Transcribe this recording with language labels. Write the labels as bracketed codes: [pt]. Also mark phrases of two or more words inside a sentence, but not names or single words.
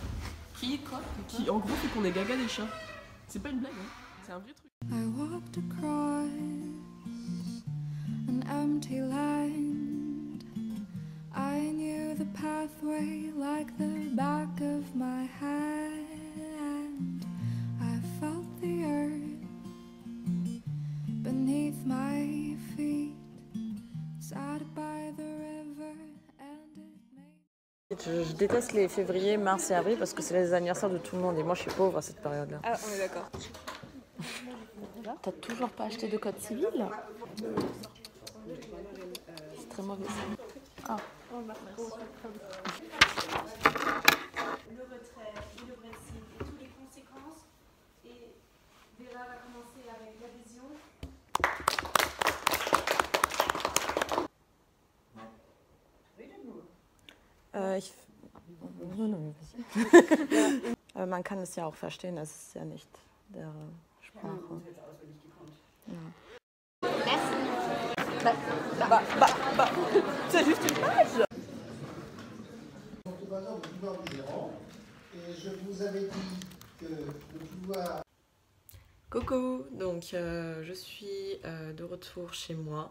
[fr] Qui quoi? Qui en gros fait qu'on est gaga des chats. C'est pas une blague, hein. C'est un vrai truc. [en] I walked across an empty land. I knew the pathway like the back of my hand. I felt the earth beneath my feet, sat by the river and it made... [fr] Je déteste les février, mars et avril parce que c'est les anniversaires de tout le monde et moi je suis pauvre à cette période-là. Ah, on est d'accord. T'as toujours pas acheté de code civil? C'est très mauvais ça. Ah. Le retrait et le Brexit et toutes les conséquences. Et Vera va commencer avec l'adhésion. [de] Man kann es ja auch verstehen, das ist ja nicht der Sprache. [fr] C'est juste une page. Et je vous avais dit que le pouvoir... Coucou, donc je suis de retour chez moi.